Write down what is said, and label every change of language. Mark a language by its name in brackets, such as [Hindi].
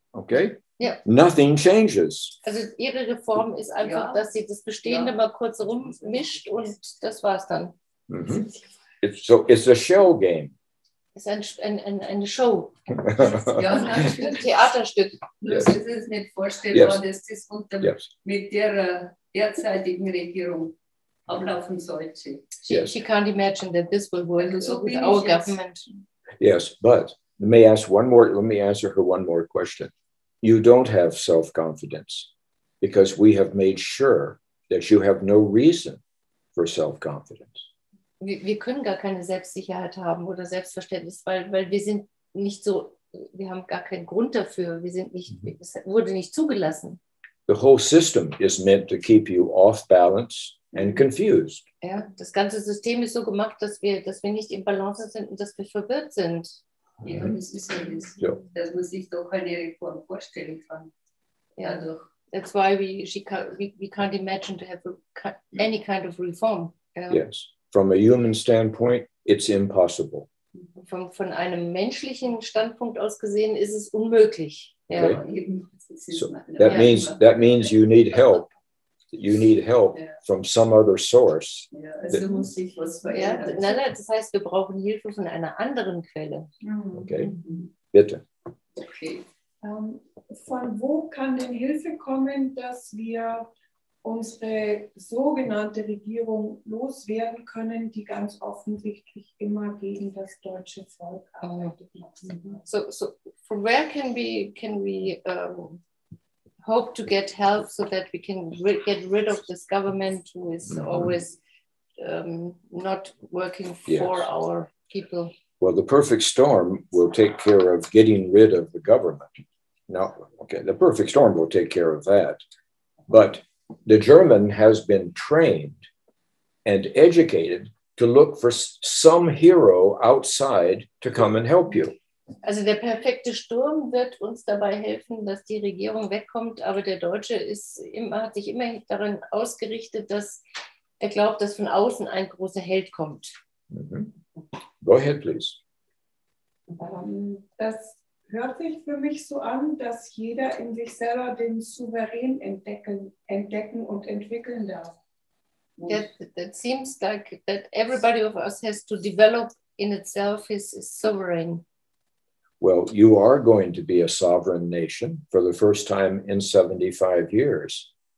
[English] Okay? [German] Ja. [English] Nothing changes. [German] Also ihre Reform ist einfach, dass sie das Bestehende mal kurz rummischt und das war's dann. [English] It's a shell game. [German] Es ist eine Show. Ja, Ein Theaterstück. Das ist nicht vorstellbar, dass das mit der derzeitigen Regierung ablaufen sollte. [English] She can't imagine that this will work with our government. Yes, but let me answer her one more question. You don't have self-confidence because we have made sure that you have no reason for self-confidence. [German] Wir können gar keine Selbstsicherheit haben oder Selbstverständnis, weil wir sind nicht so, wir haben gar keinen Grund dafür. Wir sind nicht, es wurde nicht zugelassen. [English] The whole system is meant to keep you off balance and confused. [German] Ja, das ganze System ist so gemacht, dass wir nicht im Balance sind und dass wir verwirrt sind. Ja, das ist ja das, dass man sich doch eine Reform vorstellen kann. Ja, doch. [English] That's why we can't imagine to have any kind of reform. Yes. From a human standpoint, it's impossible. [German] Von einem menschlichen Standpunkt aus gesehen ist es unmöglich. Ja. [English] Okay. So that means you need help. You need help from some other source. [German] Ja, also muss sich was verändern. Nein, das heißt, wir brauchen Hilfe von einer anderen Quelle. Okay, bitte. [English] Okay. [German] Von wo kann denn Hilfe kommen, dass wir unsere sogenannte Regierung loswerden können, die ganz offensichtlich immer gegen das deutsche Volk arbeitet? [English] So from where can we hope to get help so that we can get rid of this government who is always not working for our people? Well, the perfect storm will take care of getting rid of the government. Now, okay, the perfect storm will take care of that. But the German has been trained and educated to look for some hero outside to come and help you. [German] Also der perfekte Sturm wird uns dabei helfen, dass die Regierung wegkommt, aber der Deutsche hat sich immer daran ausgerichtet, dass er glaubt, dass von außen ein großer Held kommt. [English] Go ahead, please. [German] Das hört sich für mich so an, dass jeder in sich selber den Souverän entdecken und entwickeln darf. [English] That seems like that everybody of us has to develop in itself his sovereign. Well, you are going to be a sovereign nation for the first time in 75 years.